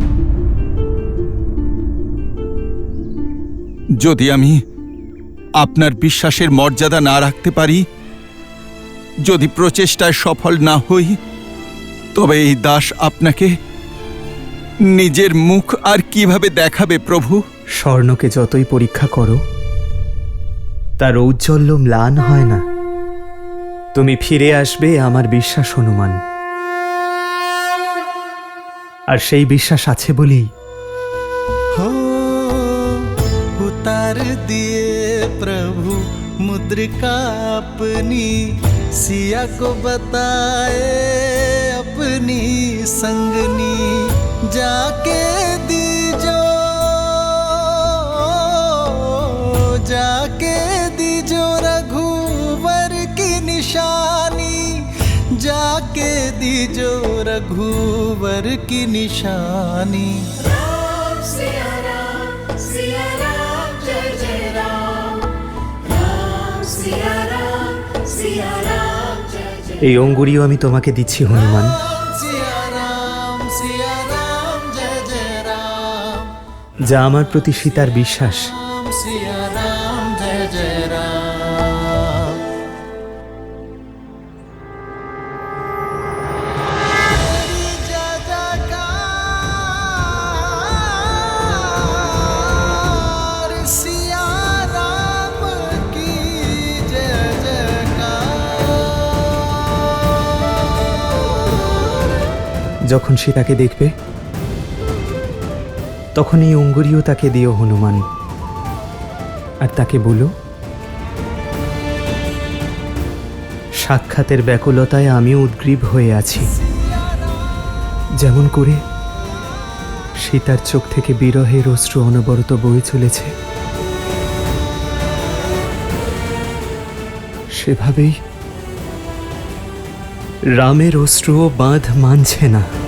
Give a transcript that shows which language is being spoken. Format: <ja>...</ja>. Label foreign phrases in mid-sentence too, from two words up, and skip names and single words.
<bn>যদি আমি আপনার বিশ্বাসের মর্যাদা না রাখতে পারি, যদি প্রচেষ্টায় সফল না হই, তবে এই দাস আপনাকে নিজের মুখ আর কিভাবে দেখাবে প্রভু? স্বর্ণকে যতই পরীক্ষা করো, তার ঔজ্জ্বল্য ম্লান হয় না। তুমি ফিরে আসবে আমার বিশ্বাস হনুমান, আর সেই বিশ্বাস আছে বলেই</bn> <hi>हो उतार दिए प्रभु मुद्रिका अपनी, सिया को बताए अपनी संगनी, जाके दीजो रघुवर की निशानी, जाके दीजो रघुवर की निशानी। राम सिया राम जय जय राम, राम सिया राम जय जय।</hi> <bn>এই অঙ্গুরীও আমি তোমাকে দিচ্ছি হনুমান।</bn> <hi>सिया राम जय जय राम,</hi> <bn>যা আমার প্রতি সীতার বিশ্বাস।</bn> <hi>राम सिया राम जय जय राम। तेरी जय जयकार, सिया राम की जय जयकार।</hi> <bn>যখন সীতাকে দেখবে, তখন এই অঙ্গুরীও তাকে দিও হনুমান, আর তাকে বলো, সাক্ষাতের ব্যাকুলতায় আমিও উদ্গ্রীব হয়ে আছি, যেমন করে সীতার চোখ থেকে বিরহের অশ্রু অনবরত বয়ে চলেছে, সেভাবেই রামের অশ্রুও বাঁধ মানছে না।</bn>